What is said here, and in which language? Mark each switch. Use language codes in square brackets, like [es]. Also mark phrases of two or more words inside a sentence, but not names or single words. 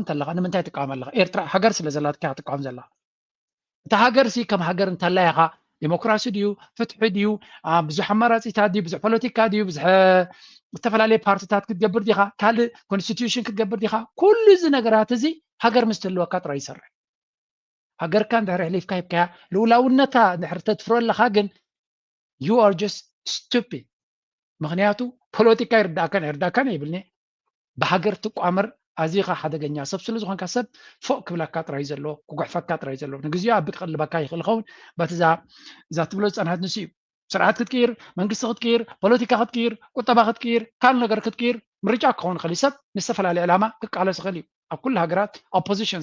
[ti] እንተለኻ ንምንታይ ትቃወም ኣለኻ ኤርትራ ሃገር ስለ ዘላትካ ትቃወም ዘለኻ እቲ ሃገር ሲ ከም ሃገር እንተለያኻ ዲሞክራሲ ድዩ ፍትሒ ድዩ ብዙሕ ኣማራፂታት ድዩ ብዙሕ ፖለቲካ ድዩ ብዙሕ ዝተፈላለዩ ፓርቲታት ክትገብር ዲኻ ካልእ ኮንስቲትዩሽን ክትገብር ዲኻ ኩሉ እዚ ነገራት እዚ ሃገር ምስ ትህልወካ ጥራይ ይሰርሕ ሃገርካ እንድሕሪ ሕሊፍካ ሂብካያ ልውላውነታ እንድሕሪ ተትፍረለኻ ግን [en] you are just stupid [ti] ምክንያቱ ፖለቲካ ይርዳእካን ይብልኒ ብሃገር ትቋመር ኣዚኻ ሓደገኛ ሰብ ስለ ዝኾንካ ሰብ ፎቅ ክብለካ ጥራይ ዘሎ ክጉሕፈካ ጥራይ ዘሎ ንግዚኡ ኣብ ክቕልበካ ይኽእል ኸውን በቲ እዛ ትብሎ ዝፀንሐት ንሱ እዩ ስርዓት ክትቅይር መንግስቲ ክትቅይር ፖለቲካ ክትቅይር ቁጠባ ክትቅይር ካልእ ነገር ክትቅይር ምርጫ ክኸውን ይኽእል እዩ ሰብ ንዝተፈላለየ ዕላማ ክቃለስ ይኽእል እዩ ኣብ ኩሉ ሃገራት ኦፖዚሽን